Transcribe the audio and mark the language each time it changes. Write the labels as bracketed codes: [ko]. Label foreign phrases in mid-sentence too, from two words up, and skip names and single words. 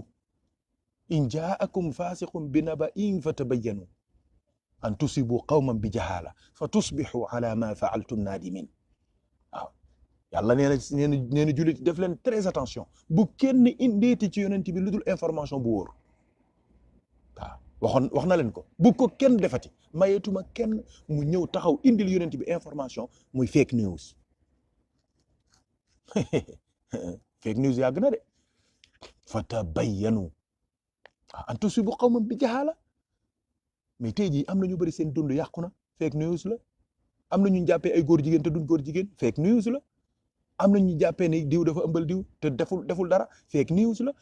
[ar] إن جاءكم فاسق بنبإ فتبينوا أن تصيبوا قوما بجهالة فتصبحوا على ما فعلتم نادمين. [wo] waaw yàlla nee na jullit def leen [fr] très attention [wo] bu kenn indeeti ci yonent bi lu dul information bu wóor. waaw wax na leen ko bu ko kenn defati, mayeetuma kenn mu ñëw taxaw indil yonent bi information muy [en] fake news. fake news [wo] yàgg na de. [ar] فتبينوا أن تصيبوا قوما بجهالة. [wo] mais tey jii am na ñu bëri seen dund yàqu na, [en] fake news [wo] la. am na ñu jàppee ay góor jigéen te duñ góor jigéen, [en] fake news [wo] la. am na ñu jàppee ne diw dafa ëmbal diw te deful dara, [en] fake news [wo] la.